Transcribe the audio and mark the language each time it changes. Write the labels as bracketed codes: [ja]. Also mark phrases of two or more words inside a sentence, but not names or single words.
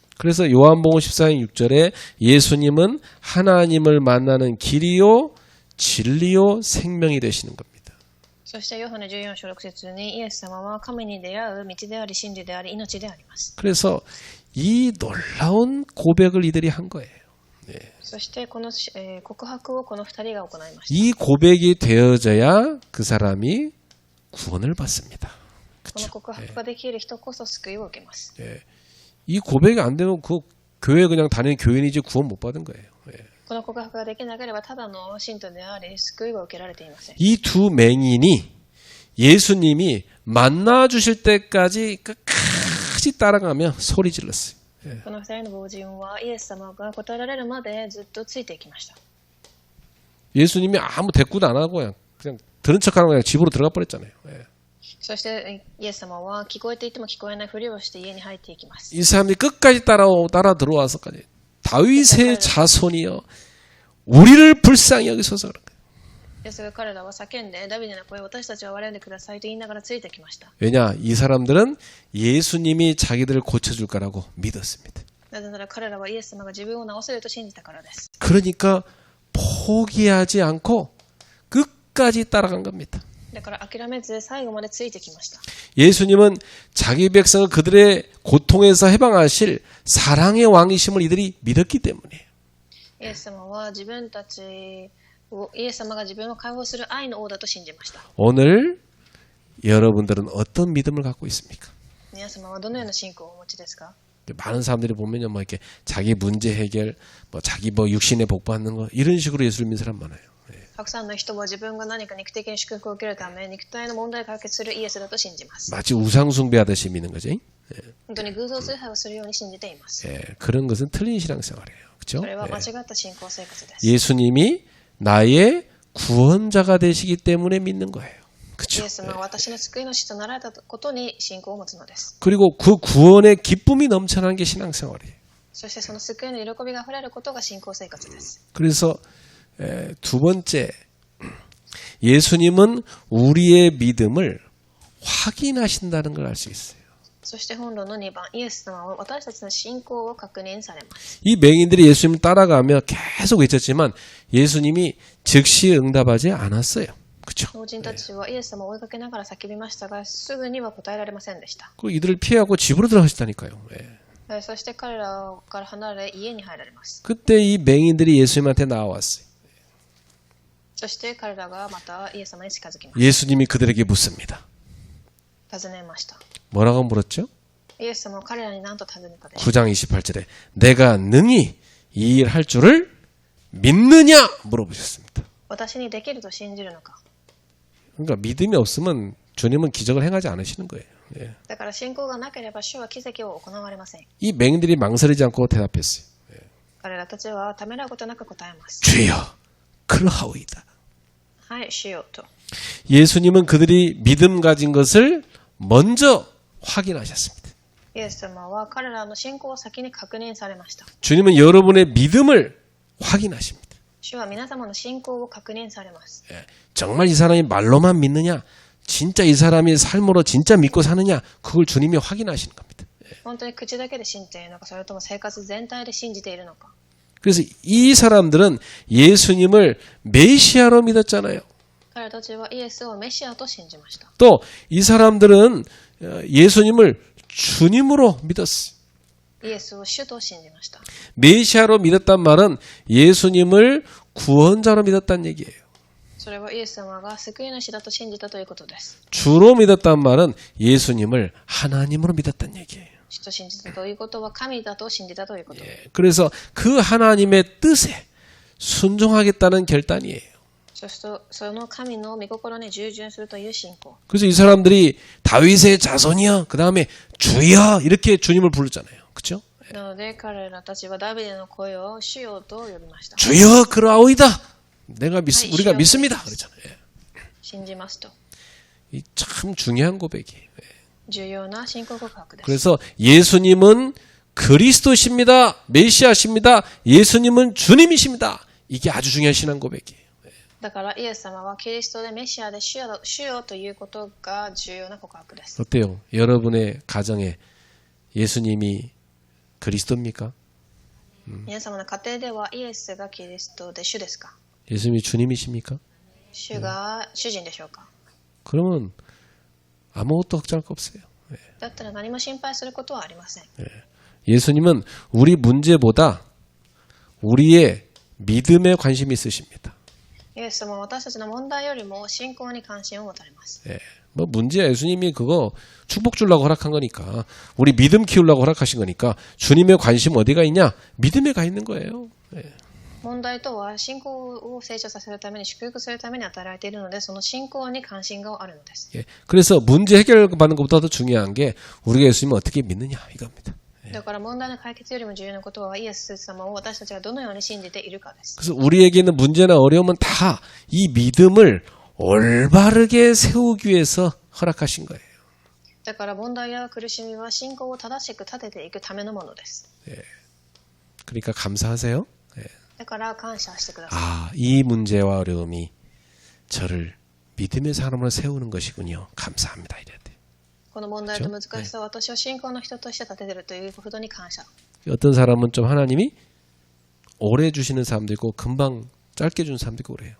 [ko] 그래서 요한복음 14장 6절에 예수님은 하나님을 만나는 길이요 진리요 생명이 되시는 겁니다. [ja] そしてヨハネ14章6節にイエス様は神に出会う道であり真理であり命であります。 [ko] 그래서 이 놀라운 고백을 이들이 한 거예요. [ja] そしてこの、告白をこの2人が行いました。 [ko] 이 고백이 되어져야 그 사람이 구원을 받습니다. [ja] この告白ができる人こそ救いを受けます。 [ko] 이 고백이 안 되면 그 교회 그냥 다니는 교인이지 구원 못 받은 거예요. [ja] この告白ができなければただの信徒であり救いを受けられていません。 [ko] 이 두 맹인이 예수님이 만나 주실 때까지 끝까지 따라가며 소리 질렀어요. [ja] この2人の老人はイエス様が答えられるまでずっとついていきました。 [ko] 예수님이 아무 대꾸도 안 하고 그냥 들은 척하는 거야 집으로 들어가 버렸잖아요. [ja] そしてイエス様は聞こえていても聞こえないふりをして家に入っていきます。 [ko] 이 사람들이 끝까지 따라 들어와서까지 다윗의 자손이여 우리를 불쌍히 여기소서 그런 거예요. [ja] ですが彼らは叫んでダビデの声を私たちは憐れんでくださいと言いながらついてきました。 [ko] 왜냐 이 사람들은 예수님이 자기들을 고쳐줄 거라고 믿었습니다. [ja] なぜなら彼らはイエス様が自分を治せると信じたからです。 [ko] 그러니까 포기하지 않고 끝까지 따라간 겁니다. [ja] だから諦めず最後までついてきました。 [ko] 예수님은 자기 백성을 그들의 고통에서 해방하실 사랑의 왕이심을 이들이 믿었기 때문이에요. [ja] イエス様は自分たちをイエス様が自分を解放する愛の王だと信じました。 [ko] 오늘 여러분들은 어떤 믿음을 갖고 있습니까? [ja] 皆様はどのような信仰をお持ちですか？ [ko] 많은 사람들이 보면요, 뭐 이렇게 자기 문제 해결, 뭐 자기 뭐 육신에 복 받는 거 이런 식으로 예수를 믿는 사람 많아요. [ja] たくさんの人は自分が何か肉的に祝福を受けるため肉体の問題を解決するイエスだと信じます。 [ko] 마치 우상 숭배하듯이 믿는 거지. [ja] 本当に偶像崇拝をするように信じています。 [ko] 그런 것은 틀린 신앙생활이에요. 그렇죠? [ja] それは間違った信仰生活です。 [ko] 예수님이 나의 구원자가 되시기 때문에 믿는 거예요. [ja] イ [ko] 그렇죠? [ja] エス様は私の救い主となられたことに信仰を持つのです。 [ko] 그리고 그 구원의 기쁨이 넘쳐나는 게 신앙생활이에요. [ja] そしてその救いの喜びが溢れることが信仰生活です。 [ko] 그래서 두 번째 예수님은 우리의 믿음을 확인하신다는 걸 알 수 있어요. [ja] そして本論の2番、イエス様は私たちの信仰を確認されます。 [ko] 이 맹인들이 예수님을 따라가며 계속 외쳤지만 예수님이 즉시 응답하지 않았어요. 그렇죠? [ja] 老人たちはイエス様を追いかけながら叫びましたが、すぐには答えられませんでした。 [ko] 그 이들을 피하고 집으로 들어가셨다니까요. [ja] そして彼らから離れ家に入られます。 [ko] 그때 이 맹인들이 예수님한테 나왔어요. [ja] そして彼らがまたイエス様に近づきます。 [ko] 예수님이 그들에게 묻습니다. [ja] 尋ねました。 [ko] 뭐라고 물었죠? [ja] イエス様は彼らに何と尋ねたでしょう。 [ko] 9장 28절에 내가 능히 이 일 할 줄을 믿느냐 물어보셨습니다. [ja] 私にできると信じるのか。 [ko] 그러니까 믿음이 없으면 주님은 기적을 행하지 않으시는 거예요. [ja] だから信仰がなければ主は奇跡を行われません。 [ko] 이 맹인들이 망설이지 않고 대답했어요. [ja] 彼らたちはためらうことなく答えます。 [ko] 주여, 그러하오이다. [ja] はい、主よと。 [ko] 예수님은 그들이 믿음 가진 것을 먼저 확인하셨습니다. [ja] イエス様は彼らの信仰を先に確認されました。 [ko] 주님은 여러분의 믿음을 확인하십니다. [ja] 主は皆様の信仰を確認されます。 [ko] 정말 이 사람이 말로만 믿느냐, 진짜 이 사람이 삶으로 진짜 믿고 사느냐, 그걸 주님이 확인하시는 겁니다. [ja] 本当に口だけで信じているのか、それとも生活全体で信じているのか。 [ko] 그래서 이 사람들은 예수님을 메시아로 믿었잖아요. [ja] 彼らたちはイエスをメシアと信じました。 [ko] 또 이 사람들은 예수님을 주님으로 믿었어요. [ja] イエスを主と信じました。 [ko] 메시아로 믿었단 말은 예수님을 구원자로 믿었다는 얘기예요. [ja] それはイエス様が救い主だと信じたということです。 [ko] 주로 믿었단 말은 예수님을 하나님으로 믿었다는 얘기예요. [ja] 主と信じたということは神だと信じたということです。 [ko] 그래서 그 하나님의 뜻에 순종하겠다는 결단이에요. [ja] そしてその神の御心に従順するという信仰。 [ko] 그래서 이 사람들이 다윗의 자손이여, 그 다음에 주여 이렇게 주님을 부르잖아요. 그렇죠? [ja] なので彼らたちはダビデの声を主よと呼びました。 [ko] 주여 그러하오이다. 우리가 주여. 믿습니다. 그러잖아요. [ja] 信じますと。 [ko] 이 참 중요한 고백이에요. [ja] 重要な信仰告白です。 [ko] 그래서 예수님은 그리스도십니다. 메시아십니다. 예수님은 주님이십니다. 이게 아주 중요한 신앙 고백이에요. [ja] だからイエス様はキリストでメシアで主よということが重要な告白です。 [ko] 어때요? 여러분의 가정에 예수님이 그리스도입니까? [ja] 皆様の家庭ではイエスがキリストで主ですか？ [ko] 예수님이 주님이십니까? [ja] 主が主人でしょうか？ [ko] 그러면 아무것도 걱정할 거 없어요. [ja] だったら何も心配することはありません。 [ko] 예수님은 우리 문제보다 우리의 믿음에 관심이 있으십니다. [ja] イエス様は私たちの問題よりも信仰に関心を持たれます。 [ko] 뭐 문제야. 예수님이 그거 축복 주려고 허락한 거니까, 우리 믿음 키우려고 허락하신 거니까 주님의 관심 어디가 있냐? 믿음에 가 있는 거예요. [ja] 問題とは信仰を成長させるために祝福するために与えられているので、その信仰に関心があるのです。 [ko] 그래서 문제 해결받는 것보다 더 중요한 게 우리가 예수님을 어떻게 믿느냐 이겁니다. [ja] だから問題の解決よりも重要なことはイエス様を私たちがどのように信じているかです。 [ko] 그래서 우리에게 있는 문제나 어려움은 다 이 믿음을 올바르게 세우기 위해서 허락하신 거예요. [ja] だから問題や苦しみは信仰を正しく立てていくためのものです。 [ko] 그러니까 감사하세요. [ja] だから感謝してください。 [ko] 아, 이 문제와 어려움이 저를 믿음의 사람으로 세우는 것이군요. 감사합니다. 이래야 돼요. [ja] この問題と難しさは私を信仰の人として立てているということに感謝。 [ko] 어떤 사람은 좀 하나님이 오래 주시는 사람도 있고 금방 짧게 주는 사람도 있고 그래요.